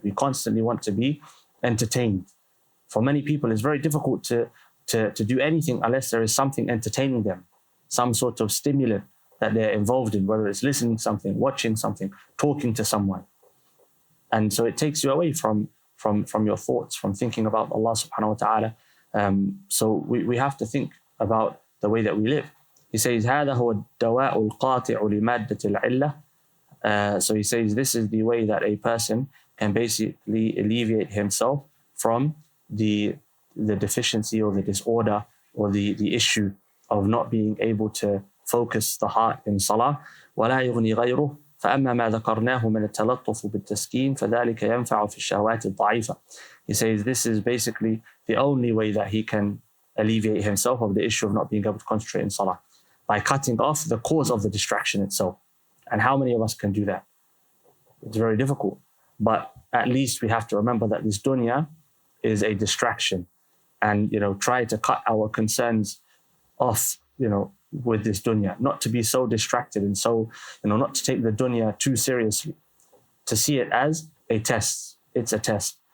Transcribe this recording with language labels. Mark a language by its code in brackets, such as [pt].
[en] We constantly want to be entertained. For many people, it's very difficult to do anything unless there is something entertaining them, some sort of stimulant that they're involved in, whether it's listening to something, watching something, talking to someone. And so it takes you away from your thoughts, from thinking about Allah [ar] subhanahu wa ta'ala. [en] So we have to think about the way that we live. He says, [ar] هذا هو الدواء القاطع لمادة العلة. [en] So he says, this is the way that a person can basically alleviate himself from the deficiency or the disorder or the issue of not being able to focus the heart in salah. [ar] ولا يغني غيره فأما ما ذكرناه من التلطف بالتسكين فذلك ينفع في الشهوات الضعيفة. [en] He says this is basically the only way that he can alleviate himself of the issue of not being able to concentrate in salah, by cutting off the cause of the distraction itself. And how many of us can do that? It's very difficult. But at least we have to remember that this dunya is a distraction, and, try to cut our concerns off, with this dunya, not to be so distracted and so, not to take the dunya too seriously, to see it as a test. It's a test.